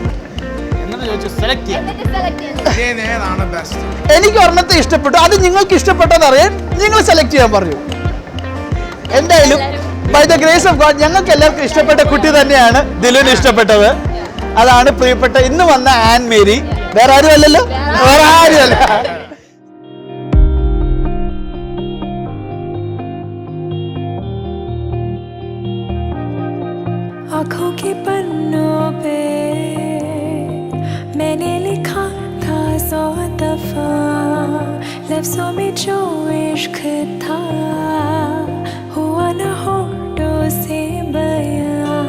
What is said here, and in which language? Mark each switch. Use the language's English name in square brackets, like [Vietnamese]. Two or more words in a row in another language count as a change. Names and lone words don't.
[Malayalam] എനിക്ക് ഒരെണ്ണത്തെ ഇഷ്ടപ്പെട്ടു, അത് നിങ്ങൾക്ക് ഇഷ്ടപ്പെട്ടതറിയാൻ നിങ്ങൾ സെലക്ട് ചെയ്യാൻ പറഞ്ഞു. എന്തായാലും [English] by the grace of God [Malayalam] ഞങ്ങൾക്ക് എല്ലാവർക്കും ഇഷ്ടപ്പെട്ട കുട്ടി തന്നെയാണ് ദിലുവിന് ഇഷ്ടപ്പെട്ടത്. അതാണ് പ്രിയപ്പെട്ട ഇന്ന് വന്ന ആൻ മേരി. വേറെ ആരും അല്ലല്ലോ, വേറെ ആരുമല്ല. [Hindi] आँखों के पन्नों पे मैंने लिखा था 100 दफा, लफ्जों में जो इश्क था हुआ न होठों से बयां।